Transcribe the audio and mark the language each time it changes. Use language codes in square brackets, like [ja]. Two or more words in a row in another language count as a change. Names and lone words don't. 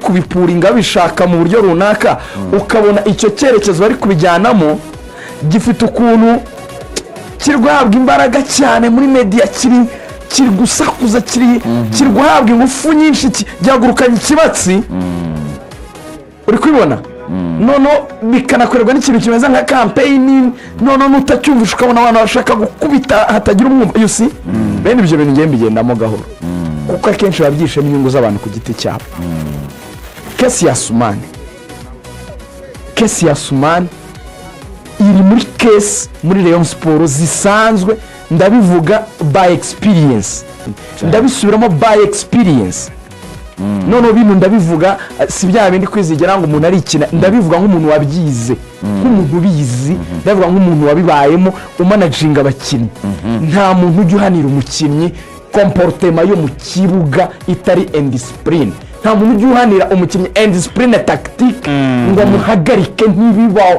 [rw] kubipuringa bishaka mu buryo runaka ukabona icyo cyerekezo bari kubijyanamo gifite ukuntu kirwahabwa imbaraga cyane muri media kiri gusakuza kiri guhabwa ingufu nyinshi byagurukanye ikibatsi uri kubibona nono bikanakorerwa n'ikintu kimeze nka campaign nono nutacyumvisha ukabona abantu bashaka gukubita hatagira umwumva [en] you see [rw] bene ibyo bintu ngembe bigendamo gahoro kuko akenshi babyishe inyungu z'abantu ku giti cyabo. Kesi ya Asumani iri muri kesi muri Rayon Sport zisanzwe ndabivuga [en] by experience [rw] ndabisubiramo [en] by experience [rw] none bintu ndabivuga si bya bindi kwizigera ngo umuntu ari ikina ndabivuga nk'umuntu wabyize nk'umuntu ubizi ndabivuga nk'umuntu wabibayemo umanaginga abakinnyi nta muntu ujya uhanira umukinnyi comportement yo mu kibuga itari indiscipline nta muntu ujya uhanira umukinnyi [fr] indiscipline tactique [rw] ngo muhagarike ntibibaho